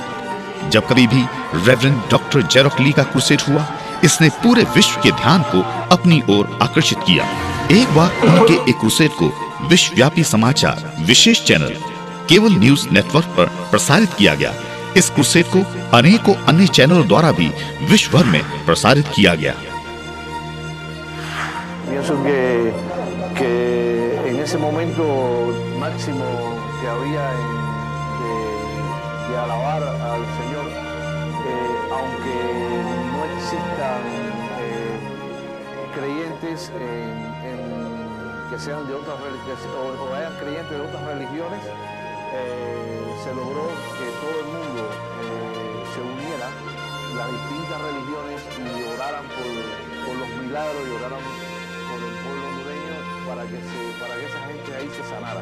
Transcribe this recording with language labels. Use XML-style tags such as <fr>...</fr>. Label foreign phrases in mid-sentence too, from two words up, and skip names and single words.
<hi>जब कभी भी रेवरेंड डॉक्टर जेरोक ली का क्रूसेड हुआ, इसने पूरे विश्व के ध्यान को अपनी ओर आकर्षित किया। एक बार उनके एक क्रूसेड को विश्वव्यापी समाचार विशेष चैनल केबल न्यूज नेटवर्क पर प्रसारित किया गया। इस क्रूसेड को अनेकों अन्य चैनलों द्वारा भी विश्व भर में प्रसारित किया गया।</hi> <es>Pienso que en ese momento máximo que había de alabar al Señor, aunque no existan creyentes que sean de otras religiones o hayan creyentes de otras religiones, se logró que todo el mundo se uniera, las distintas religiones, y oraran por los milagros y oraran por el pueblo hondureño para que esa gente ahí se sanara.</es>